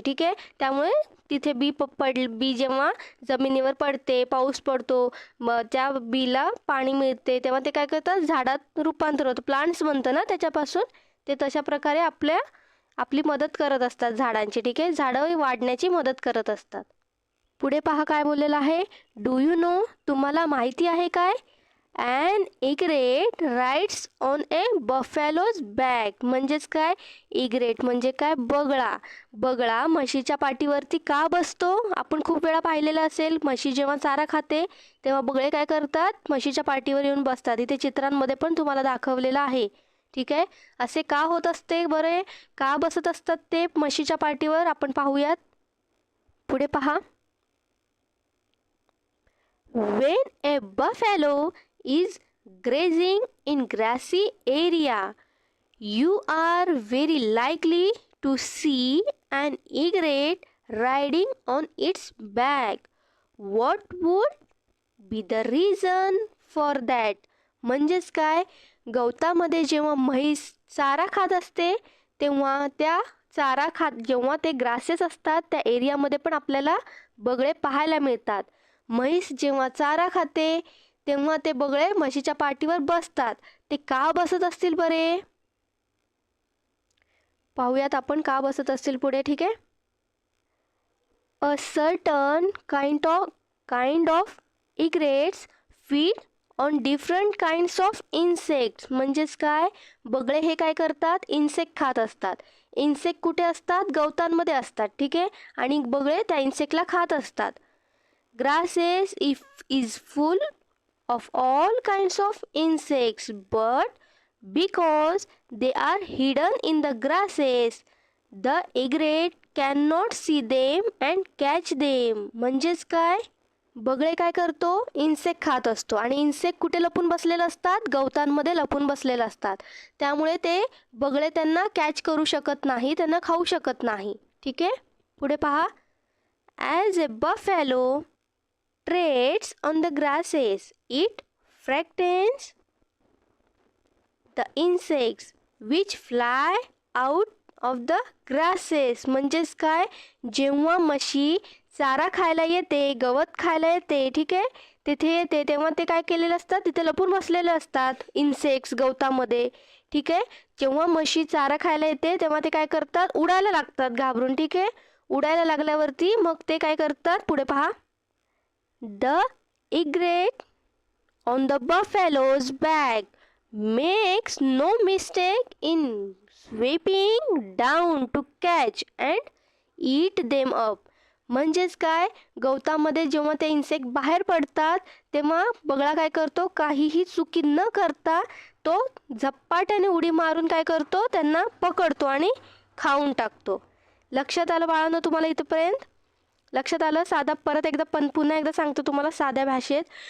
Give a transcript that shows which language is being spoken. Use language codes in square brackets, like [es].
[mr] ठीक आहे, त्यामुळे तिथे बी जेव्हा जमिनीवर पडते, पाऊस पडतो, मग त्या बीला पाणी मिळते, तेव्हा ते काय करतात, झाडात रूपांतर होतं, प्लांट्स बनतं ना त्याच्यापासून. ते तशा प्रकारे आपली मदत करत असतात झाडांची. ठीक आहे, झाडं वाढण्याची मदत करत असतात. पुढे पहा काय बोललेलं आहे. [en] do you know, [mr] तुम्हाला माहिती आहे काय? [en] An egret rides on a buffalo's back. [mr] म्हणजेच काय, इग्रेट म्हणजे काय, बगळा. बगळा म्हशीच्या पाठीवरती का बसतो? आपण खूप वेळा पाहिलेलं असेल, म्हशी जेव्हा चारा खाते तेव्हा बगळे काय करतात, म्हशीच्या पाठीवर येऊन बसतात. इथे चित्रांमध्ये पण तुम्हाला दाखवलेलं आहे. ठीक आहे, असे का होत असते बरे, का बसत असतात ते म्हशीच्या पाठीवर, आपण पाहूयात. पुढे पहा. [en] When a buffalo is grazing in grassy area, you are very likely to see an egret riding on its back. What would be the reason for that? [mr] म्हणजेच काय, गवतामध्ये जेव्हा म्हैस चारा खात असते तेव्हा जेव्हा ते ग्रासेस असतात त्या एरियामध्ये पण आपल्याला बगळे पाहायला मिळतात. म्हैस जेव्हा चारा खाते तेव्हा ते बगळे म्हशीच्या पाठीवर बसतात. ते का बसत असतील बरे, पाहूयात आपण का बसत असतील पुढे. ठीक आहे. [en] A certain kind of egrets feed on different kinds of insects. [mr] म्हणजेच काय, बगळे हे काय करतात, इन्सेक्ट खात असतात. इन्सेक्ट कुठे असतात, गवतांमध्ये असतात. ठीक आहे, आणि बगळे त्या इन्सेक्टला खात असतात. [en] Grasses is full of all kinds of insects, but because they are hidden in the grasses, the egret cannot see them and catch them. [mr] म्हणजेच काय, बगळे काय करतो, इन्सेक्ट खात असतो, आणि इन्सेक्ट कुठे लपून बसलेले असतात, गवतांमध्ये लपून बसलेले असतात. त्यामुळे ते बगळे त्यांना कॅच करू शकत नाही, त्यांना खाऊ शकत नाही. ठीक आहे, पुढे पहा. [en] As a buffalo treads on the grasses, it frightens the insects which fly out of the grasses. [mr] म्हणजेच काय, जेव्हा म्हशी चारा खायला येते, गवत खायला येते, ठीक आहे, तिथे येते तेव्हा ते काय केलेले असतात, तिथे लपून बसलेले असतात इन्सेक्ट्स गवतामध्ये. ठीक आहे, जेव्हा म्हशी चारा खायला येते तेव्हा ते काय करतात, उडायला लागतात घाबरून. ठीक आहे, उडायला लागल्यावरती मग ते काय करतात, पुढे पहा. [en] The egret on the buffalo's back makes no mistake in sweeping down to catch and eat them up. [mr] म्हणजेच काय, गवतामध्ये जेव्हा ते इन्सेक्ट बाहेर पडतात तेव्हा बगळा काय करतो, काहीही चुकी न करता तो झपाट्याने उडी मारून काय करतो, त्यांना पकडतो आणि खाऊन टाकतो. लक्षात आलं बाळांनो तुम्हाला इथपर्यंत? लक्षात आलं? साधा परत एकदा पुन्हा एकदा सांगतो तुम्हाला साध्या भाषेत.